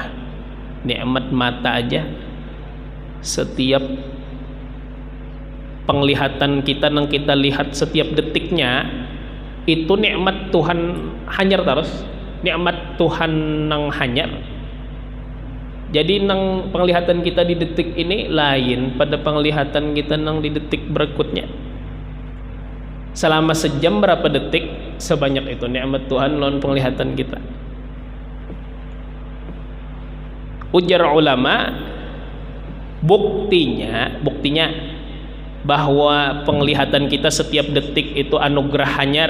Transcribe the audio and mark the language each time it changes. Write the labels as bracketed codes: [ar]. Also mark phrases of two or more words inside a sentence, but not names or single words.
[id] Nikmat mata aja. Setiap penglihatan kita yang kita lihat setiap detiknya itu nikmat Tuhan hanyar terus. [bjn] Nikmat Tuhan nang hanyar. Jadi nang penglihatan kita di detik ini lain pada penglihatan kita nang di detik berikutnya. [id] Selama sejam berapa detik, sebanyak itu nikmat Tuhan lawan penglihatan kita. [bjn] Ujar ulama, buktinya bahwa penglihatan kita setiap detik itu anugerah hanyar.